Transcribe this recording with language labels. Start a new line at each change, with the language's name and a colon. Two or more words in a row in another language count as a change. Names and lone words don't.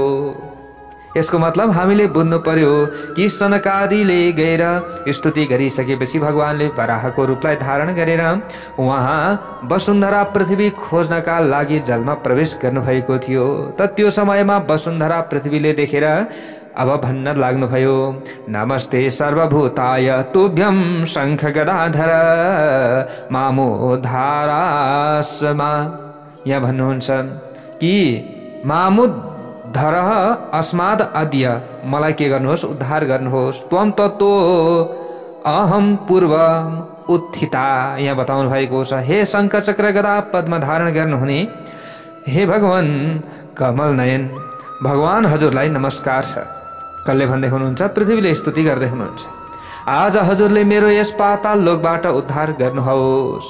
Nepali: यसको मतलब हामीले बुझ्नु पर्यो कि सनकादिले गएर स्तुति गरिसकेपछि भगवानले वराहको रूपलाई धारण गरेर उहाँ वसुन्धरा पृथ्वी खोज्नका लागि जलमा प्रवेश गर्नुभएको थियो। त त्यो समयमा वसुन्धरा पृथ्वीले देखेर अब भन्न लाग्नुभयो,
Sanskrit: नमस्ते सर्वभूताय तुभ्यं शङ्ख गदाधर मामुद्धारास्मा।
Nepali: यहाँ भन्नुहुन्छ कि
Sanskrit: मामुद्धारः अस्माद् अद्य,
Nepali: मलाई के गर्नुहोस्? उद्धार गर्नुहोस्।
Sanskrit: त्वं तत्तो अहम पूर्व उत्थिता,
Nepali: यहाँ बताउनु भएको छ। हे शङ्ख चक्र गदा पद्म धारण गर्नुहुने हे भगवान कमल नयन, भगवान हजुरलाई नमस्कार छ। कसले भन्दै हुनुहुन्छ? पृथ्वीले स्तुति गर्दै हुनुहुन्छ, आज हजुरले मेरो यस पाताल लोकबाट उद्धार गर्नुहोस्।